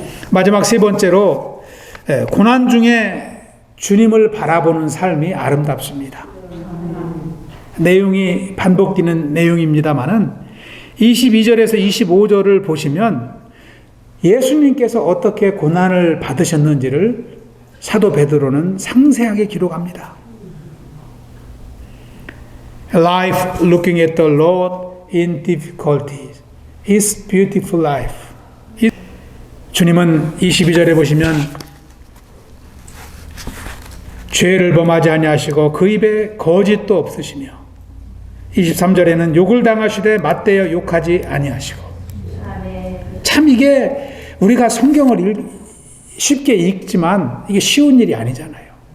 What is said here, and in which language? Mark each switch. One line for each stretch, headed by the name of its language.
Korean: 마지막 세 번째로 고난 중에 주님을 바라보는 삶이 아름답습니다. 내용이 반복되는 내용입니다만은 22절에서 25절을 보시면 예수님께서 어떻게 고난을 받으셨는지를 사도 베드로는 상세하게 기록합니다.
English: Life looking at the Lord in difficulties is beautiful life.
Korean: 주님은 22절에 보시면 죄를 범하지 아니하시고 그 입에 거짓도 없으시며 23절에는 욕을 당하시되 맞대어 욕하지 아니하시고. 참 이게 우리가 성경을 쉽게 읽지만 이게 쉬운 일이 아니잖아요.